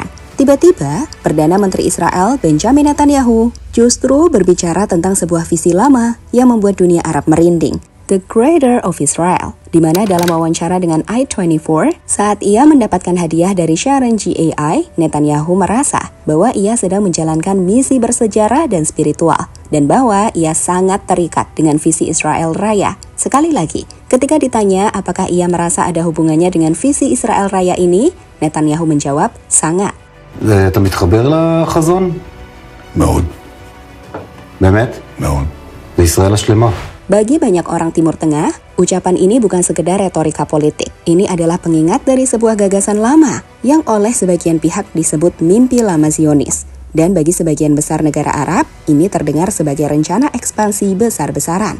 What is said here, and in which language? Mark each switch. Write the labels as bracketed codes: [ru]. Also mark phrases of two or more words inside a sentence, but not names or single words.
[id] Tiba-tiba, Perdana Menteri Israel Benjamin Netanyahu justru berbicara tentang sebuah visi lama yang membuat dunia Arab merinding, [en] The Greater of Israel, [id] di mana dalam wawancara dengan i24, saat ia mendapatkan hadiah dari Sharon GAI, Netanyahu merasa bahwa ia sedang menjalankan misi bersejarah dan spiritual, dan bahwa ia sangat terikat dengan visi Israel Raya. Sekali lagi, ketika ditanya apakah ia merasa ada hubungannya dengan visi Israel Raya ini, Netanyahu menjawab, sangat. [he] אתה מתחבר לחזון? מאוד. באמת? מאוד. בישראל השלמה. [id] Bagi banyak orang Timur Tengah, ucapan ini bukan sekedar retorika politik. Ini adalah pengingat dari sebuah gagasan lama yang oleh sebagian pihak disebut mimpi lama Zionis. Dan bagi sebagian besar negara Arab, ini terdengar sebagai rencana ekspansi besar-besaran.